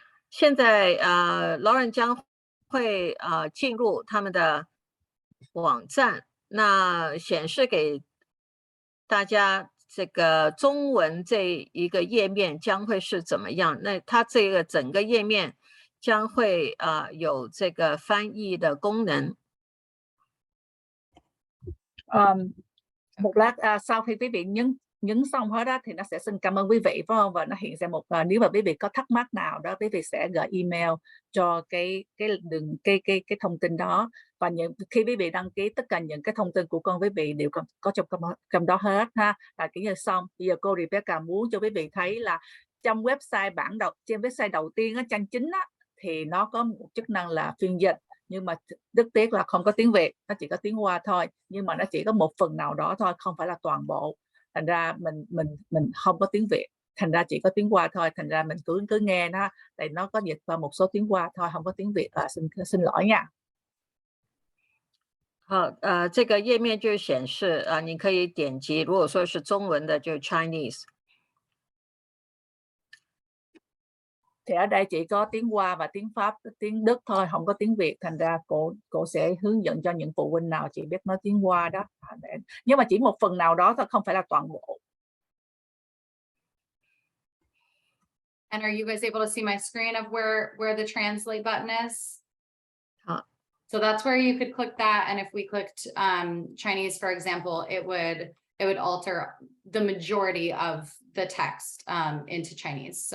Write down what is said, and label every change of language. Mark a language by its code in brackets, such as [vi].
[zh] 现在Lauren 将会进入他们的网站，那显示给大家这个中文这一个页面将会是怎么样？那它这个整个页面将会有这个翻译的功能。 [vi] Một lát sau khi quý vị nhấn xong hết đó thì nó sẽ xin cảm ơn quý vị, phải không? Và nó hiện ra một nếu mà quý vị có thắc mắc nào đó, quý vị sẽ gửi email cho cái thông tin đó, và khi quý vị đăng ký tất cả những cái thông tin của con quý vị đều có trong đó hết ha. Là kiểu như xong. Bây giờ cô Rebecca muốn cho quý vị thấy là trong website trên website đầu tiên trang chính á, thì nó có một chức năng là phiên dịch, nhưng mà rất tiếc là không có tiếng Việt, nó chỉ có tiếng Hoa thôi, nhưng mà nó chỉ có một phần nào đó thôi, không phải là toàn bộ. Thành ra mình không có tiếng Việt, thành ra chỉ có tiếng Hoa thôi, thành ra mình cứ nghe nó, tại nó có dịch vào một số tiếng Hoa thôi, không có tiếng Việt. Xin lỗi nha. [zh] 好，这个页面就显示你可以点击，如果说是中文的就 Chinese。 [vi] Thì ở đây chỉ có tiếng Hoa và tiếng Pháp, tiếng Đức thôi, không có tiếng Việt. Thành ra cô sẽ hướng dẫn cho những phụ huynh nào chỉ biết nói tiếng Hoa đó. Nhưng mà chỉ một phần nào đó thôi, không phải là toàn bộ. [en] And are you guys able to see my screen of where the translate button is? So that's where you could click that, and if we clicked Chinese, for example, it would alter the majority of the text into Chinese.